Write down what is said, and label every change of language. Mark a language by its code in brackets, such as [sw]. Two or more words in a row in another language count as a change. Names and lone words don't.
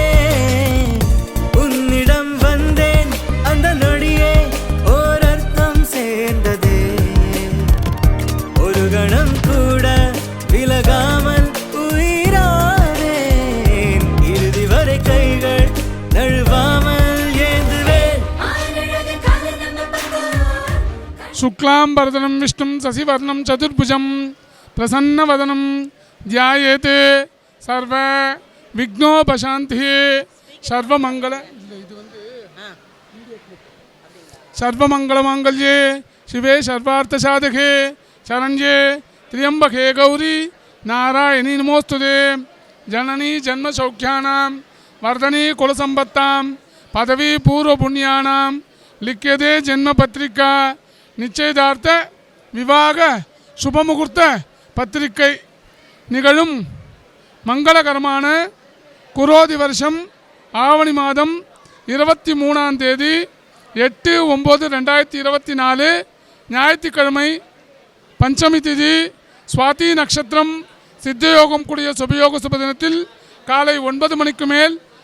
[ta] உன்னிடம் வந்தேன் அந்த நொடியே ஓர் அர்த்தம் சேர்ந்ததே ஒரு கணம் கூட விலகாமல் உயிரானேன் இறுதி வரை கைகள் நழுவாமல் ஏந்துவேன் [sa] शुक्लांबरदनं विष्णुं शशिवर्णं चतुर्भुजं प्रसन्नवदनं ध्यायेत् सर्व विघ्नोपशान्तिः सर्वमंगल सर्वमङ्गलमाङ्गल्ये शिवे सर्वार्थसाधके शरण्ये त्र्यम्बके गौरी नारायणी नमोस्तुते जननी जन्मसौख्यानां वर्धनी कुलसम्पत्तां पदवी पूर्वपुण्यानां लिख्यते जन्मपत्रिका निश्चयदार्थ विवाह शुभमुहूर्त [ta] பத்திரிகை நிகழும் மங்களகரமான குரோதி வருஷம் ஆவணி மாதம் 23ஆம் தேதி [sa] 8/9/2024 ஞாயிற்றுக்கிழமை பஞ்சமி திதி சுவாதி நட்சத்திரம் சித்தயோகம் கூடிய சுபயோக சுப தினத்தில் காலை 9 மணிக்கு மேல்